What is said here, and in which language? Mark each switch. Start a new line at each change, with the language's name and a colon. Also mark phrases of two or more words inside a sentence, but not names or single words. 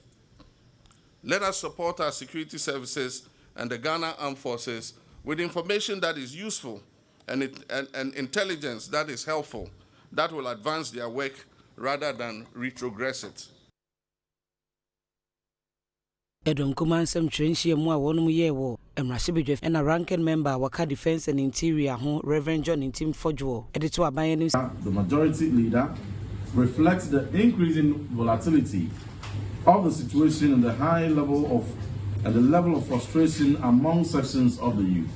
English: Let us support our security services and the Ghana Armed Forces with information that is useful and intelligence that is helpful, that will advance their work rather than retrogress it.
Akan: Edom kumansem trenchie mu a wonum ye wo emrashibedwe
English: and a ranking member
Akan: waka defense and interior ho Reverend John Intim Fodwo edito aban ni
English: the majority leader reflects the increasing volatility of the situation and the level of frustration among sections of the youth.